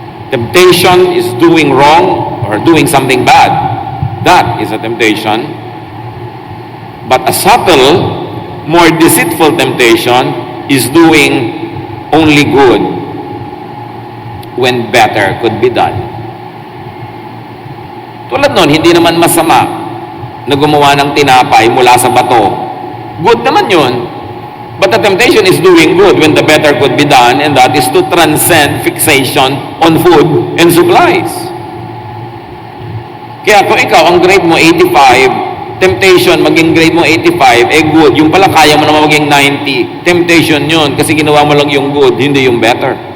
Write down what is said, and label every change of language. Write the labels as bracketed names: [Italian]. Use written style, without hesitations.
[English] Temptation is doing wrong or doing something bad. That is a temptation. But a subtle, more deceitful temptation is doing only good when better could be done. [Filipino] Tulad nun, hindi naman masama na gumawa ng tinapay mula sa bato. Good naman yun. [English] But the temptation is doing good when the better could be done, and that is to transcend fixation on food and supplies. [Filipino] Kaya kung ikaw, ang grade mo 85, temptation, maging grade mo 85, good. Yung pala kaya mo naman maging 90. Temptation yun, kasi ginawa mo lang yung good, hindi yung better.